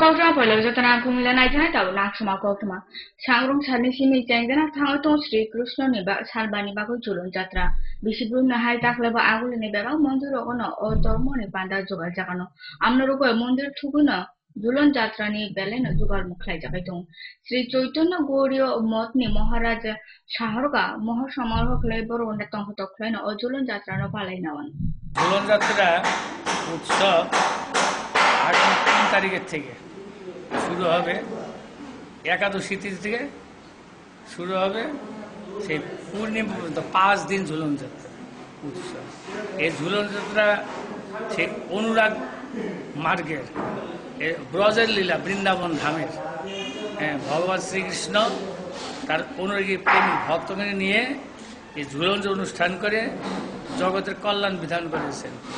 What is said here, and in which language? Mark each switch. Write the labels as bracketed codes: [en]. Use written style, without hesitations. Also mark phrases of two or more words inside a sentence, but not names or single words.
[trp] pala jatana kumila na jana taw nak sama ko tuma sangrong sani simi jana thang to Sri Krishna ni ba salbani ba ko julon jatra bisibrum na hai takle ba agul ni ba mondir okono o dormo ni banda joga jakano amno ro ko mondir thuguna julon jatra ni belen jogar mukhlai jagai tong Sri Chaitanya Gauriya mot ni Maharaj shaharga moha samarok lebor onda tong tokhlai na o julon jatra no palai nawan [bn] julon jatra উৎসব ৩ তারিখের থেকে শুরু হবে একাদশী তিথি থেকে শুরু হবে সেই পূর্ণিমা পর্যন্ত ৫ দিন ঝুলন যাত্রা উৎসব এই ঝুলন যাত্রা সেই অনুরাগ মার্গের ব্রজের লীলা বৃন্দাবন ধামের ভগবান শ্রীকৃষ্ণ তার অনুরাগী প্রেমী ভক্তকে নিয়ে এই ঝুলন অনুষ্ঠান করে জগতের কল্যাণ বিধান করেছেন